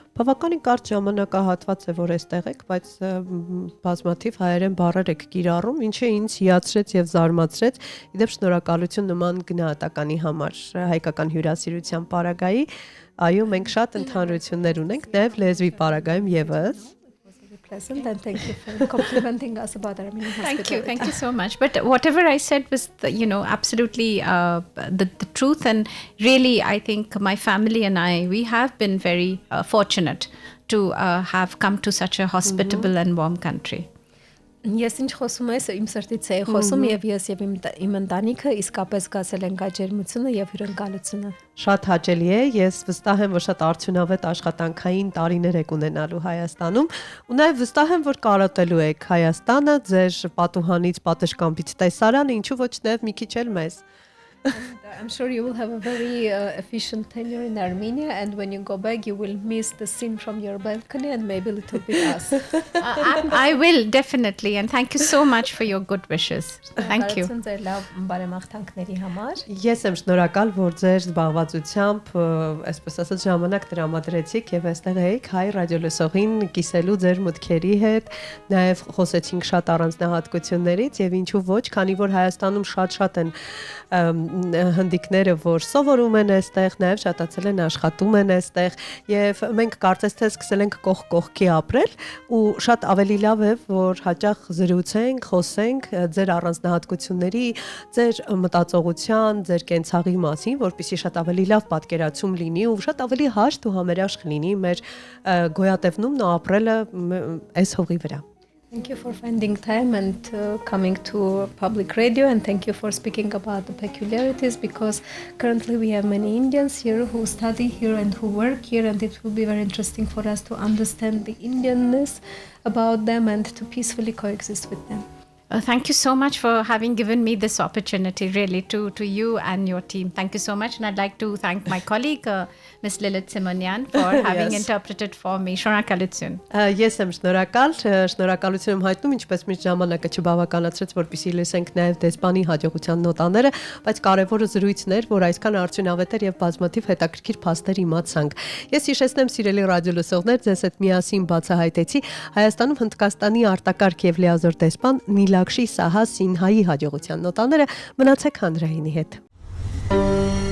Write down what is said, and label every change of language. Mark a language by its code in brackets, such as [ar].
[hy] Բավականին կարճ ժամանակահատված է, որ այստեղ եք, բայց բազմաթիվ հայերեն բառեր եք կիրառում, ինչը ինձ հիացրեց եւ զարմացրեց։ Իդեպ շնորհակալություն նման գնահատականի համար հայկական հյուրասիրության պարագայի։ Այո, մենք շատ ընդհանրություններ ունենք, նաև լեզվի պարագայում եւս։ [en] Pleasant, and thank you for complimenting us about Armenian hospitality. Thank you so much. But whatever I said was, absolutely the truth, and really, I think my family and we have been very fortunate to have come to such a hospitable and warm country. [hy] Ես ինչ խոսում ես, իմ սրտից է խոսում եւ ես եւ իմ ընտանիքը իսկապես գացել ենք այդ ջերմությունը եւ հյուրընկալությունը։ Շատ հաճելի է, ես վստահ եմ, որ շատ արդյունավետ աշխատանքային տարիներ եք ունենալու Հայաստանում, ու նաեւ վստահ եմ, որ կարոտելու եք Հայաստանը ձեր պատուհանից, պատշգամբից տեսարանը, ինչու ոչ նաեւ մի քիչ էլ մեզ։ [en] I'm sure you will have a very efficient tenure in Armenia, and when you go back, you will miss the scene from your balcony and maybe a little bit us. I will, definitely, and thank you so much for your good wishes. Thank you. [hy] Ես եմ շնորհակալ, որ ձեր զբաղվածությամբ, այսպես ասած, ժամանակ տրամադրեցիք եւ այստեղ եք հայ ռադիոլսողին կիսելու ձեր մտքերի հետ, նաեւ խոսեցինք շատ առանձնահատկություններից եւ ինչու ոչ, քանի որ Հայաստանում շատ են հնդիկները, որ սովորում են այստեղ, նաև շատացել են աշխատում են այստեղ եւ մենք կարծես թե սկսել ենք կողք կողքի ապրել ու շատ ավելի լավ է, որ հաճախ զրուցենք, խոսենք ձեր առանձնահատկությունների, ձեր մտածողության, ձեր կենցաղի մասին, որպեսզի շատ ավելի լավ պատկերացում լինի ու շատ ավելի հաշտ ու համերաշխ լինի մեր գոյատևումն ու ապրելը այս հողի վրա։ [en] Thank you for finding time and coming to public radio, and thank you for speaking about the peculiarities, because currently we have many Indians here who study here and who work here, and it will be very interesting for us to understand the Indianness about them and to peacefully coexist with them. Thank you so much for having given me this opportunity, really, to you and your team. Thank you so much. And I'd like to thank my colleague, Ms. Lilith Simonyan, for having interpreted for me. [hy] Շնորհակալություն. Ես եմ շնորհակալ, շնորհակալություն եմ հայտնում, ինչպես միշտ ժամանակը չբավականացրեց, որպեսզի լսենք նաև դեսպանի հաջողության նոտաները, բայց կարևորը զրույցն էր, որ այսքան արդյունավետ էր եւ բազմաթիվ հետաքրքիր փաստեր իմացանք։ Ես հիշեցնեմ, սիրելի ռադիոլսողներ, ձեզ հետ միասին բացահայտեցի Հայաստանում Հնդկաստանի արտակարգ եւ լիազոր դեսպան Նիլակշի Սահա Սինհայի հաջողության նոտաները, մնացեք հանրայինի հետ։